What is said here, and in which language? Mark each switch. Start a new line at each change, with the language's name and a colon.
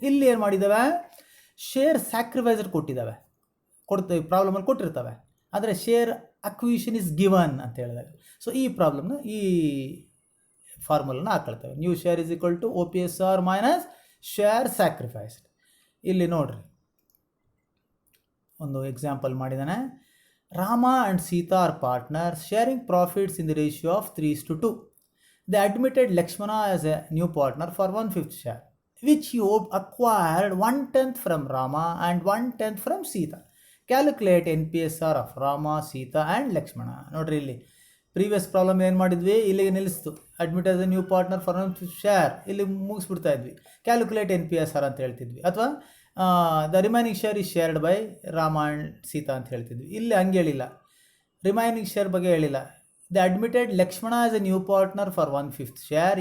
Kannada: ಇಲ್ಲಿ ಏನು ಮಾಡಿದ್ದಾವೆ, ಶೇರ್ ಸ್ಯಾಕ್ರಿಫೈಸರ್ ಕೊಟ್ಟಿದ್ದಾವೆ, ಪ್ರಾಬ್ಲಮಲ್ಲಿ ಕೊಟ್ಟಿರ್ತವೆ, ಆದರೆ
English: share acquisition is given
Kannada: ಅಂತ ಹೇಳಿದಾಗ ಸೊ ಈ ಪ್ರಾಬ್ಲಮ್ನ ಈ ಫಾರ್ಮುಲನ್ನ ಹಾಕೊಳ್ತೇವೆ.
English: New share is equal to OPSR minus share sacrificed.
Kannada: ಇಲ್ಲಿ ನೋಡ್ರಿ ಒಂದು ಎಕ್ಸಾಂಪಲ್ ಮಾಡಿದ್ದಾನೆ.
English: Rama and Sita are partners sharing profits in the ratio of 3:2. They admitted Lakshmana as a new partner for 1/5 share, which he acquired 1/10 from Rama and 1/10 from Sita. Calculate NPSR of Rama, Sita and Lakshmana.
Kannada: ನೋಡ್ರಿ ಇಲ್ಲಿ previous problem ಏನು ಮಾಡಿದ್ವಿ, ಇಲ್ಲಿಗೆ ನಿಲ್ಲಿಸ್ತು.
English: admit as a new partner for 1/5 share,
Kannada: ಇಲ್ಲಿ ಮುಗಿಸ್ಬಿಡ್ತಾ ಇದ್ವಿ.
English: calculate NPSR
Kannada: ಅಂತ ಹೇಳ್ತಿದ್ವಿ, ಅಥವಾ
English: The remaining share is shared by Rama and Sita ಅಂತ ಹೇಳ್ತಿದ್ವಿ.
Kannada: ಇಲ್ಲಿ ಹಂಗೆ ಹೇಳಿಲ್ಲ, ರಿಮೈನಿಂಗ್ ಶೇರ್ ಬಗ್ಗೆ ಹೇಳಿಲ್ಲ.
English: The admitted Lakshmana as a new partner for 1/5 share.